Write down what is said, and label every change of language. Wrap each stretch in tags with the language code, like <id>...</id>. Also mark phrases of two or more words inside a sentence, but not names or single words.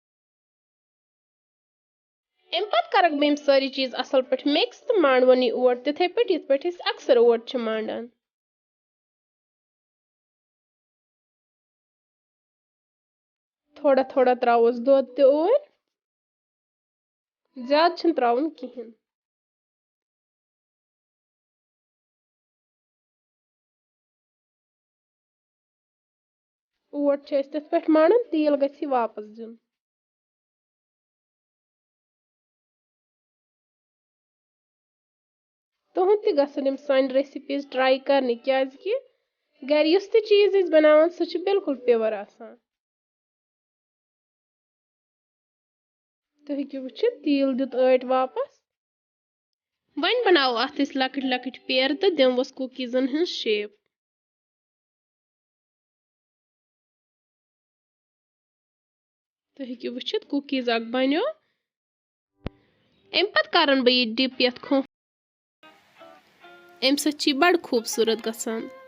<ks>अम पत करक बम सारी चीज असल पे मिक्स तो मांडवन ओट तिथे पे ये पे अक्सर ओट मांडान। थोड़ा थोड़ा त्रावस दूध ते ओर ज्यादा छन त्रावन किहिन। ओट छ तथ पे मांडन तेल गछि वापस दिन। तुहद ते गसन यम सान रेसिपीज ट्राई करने क्याज कि घर युस ते चीज इस बनावन सु छ बिल्कुल प्योर आसान। तो हेकि वुचित तेल दित अट वापस। वन बनाओ अथ इस लकट लकट पेयर तो दिमवस कुकीजन हन शेप। तो हेकि वुचित कुकीज अक बनो। अम पत करन बे डिप यथ खो अम सच बड़ खूबसूरत गसान।</ks>